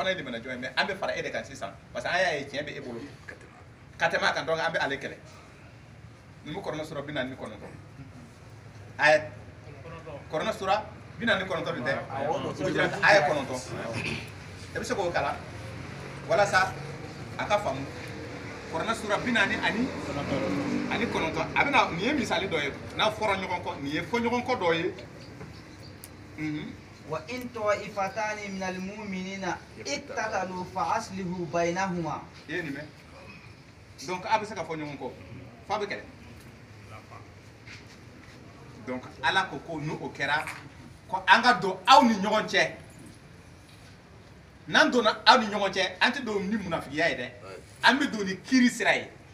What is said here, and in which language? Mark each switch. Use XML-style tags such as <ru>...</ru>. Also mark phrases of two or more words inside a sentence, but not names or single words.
<bm>fana ye limanajɔn ye mais an bɛ fara e de kan sisan</bm> <fr>parce que</fr> <bm>an y'a ye tiɲɛ bɛ e bolo ka tɛmɛ a kan donc an bɛ ale kɛlɛ numu kɔrɔna sura 49 aya kɔrɔna sura 49 nin tɛ aya 9 e bɛ se k'o kalan walasa a ka faamu kɔrɔna sura 49 a bɛna nin ye misali dɔ ye n'a fɔra ɲɔgɔn kɔ nin ye fɔ ɲɔgɔn kɔ dɔ ye</bm> <ar>وإن طائفتان من المؤمنين اقتتلوا فأصلحوا بينهما</ar> <bm>e nin mɛ donc a bɛ se ka fɔ ɲɔgɔn kɔ fa bɛ kɛlɛ donc ala ko n'o kɛra ko an ka don aw ni ɲɔgɔn cɛ n'an donna aw ni ɲɔgɔn cɛ an tɛ don ni munafigiya ye dɛ an bɛ don ni kiiri sira ye</bm>